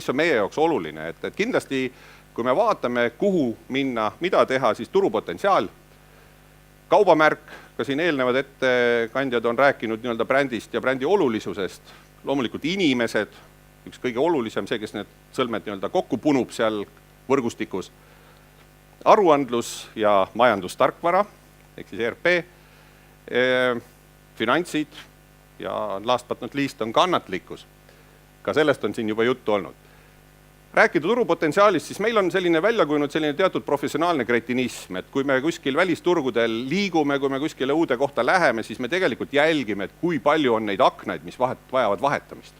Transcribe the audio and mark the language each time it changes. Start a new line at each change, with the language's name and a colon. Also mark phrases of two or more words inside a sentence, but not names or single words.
Estonian: on meie jaoks oluline, et kindlasti kui me vaatame, kuhu minna, mida teha, siis turupotentsiaal, kaubamärk, ka siin eelnevad ettekandjad on rääkinud nii-öelda brändist ja brändi olulisusest, loomulikult inimesed, üks kõige olulisem, see, kes need sõlmed nii-öelda kokku punub seal võrgustikus, aruandlus ja majandustarkvara, ehk siis ERP, finantsid ja
English: last but not least
Estonian: on kannatlikkus. Ka sellest on siin juba juttu olnud. Rääkida turupotentsiaalist, siis meil on selline välja kujunud selline teatud professionaalne kretinism, et kui me kuskil välisturgudel liigume, kui me kuskile uude kohta läheme, siis me tegelikult jälgime, et kui palju on neid aknaid, mis vajavad vahetamist.